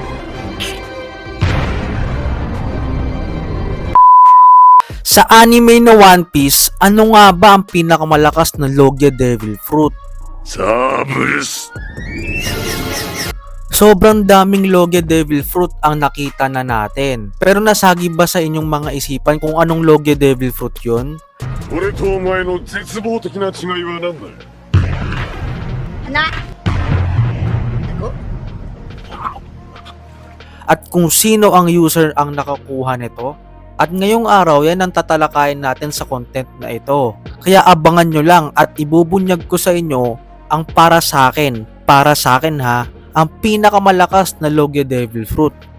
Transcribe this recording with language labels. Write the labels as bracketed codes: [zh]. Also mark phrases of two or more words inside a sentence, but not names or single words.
[tl] Sa anime na One Piece, ano nga ba ang pinakamalakas na Logia Devil Fruit? [ja] サーブルス。 [tl] Sobrang daming Logia Devil Fruit ang nakita na natin. Pero nasagi ba sa inyong mga isipan kung anong Logia Devil Fruit yun? [ja] 俺とお前の絶望的な違いは何だ。 [tl] At kung sino ang user ang nakakuha nito? At ngayong araw yan ang tatalakayin natin sa content na ito. Kaya abangan nyo lang at ibubunyag ko sa inyo ang para sa akin ha, ang pinakamalakas na Logia Devil Fruit.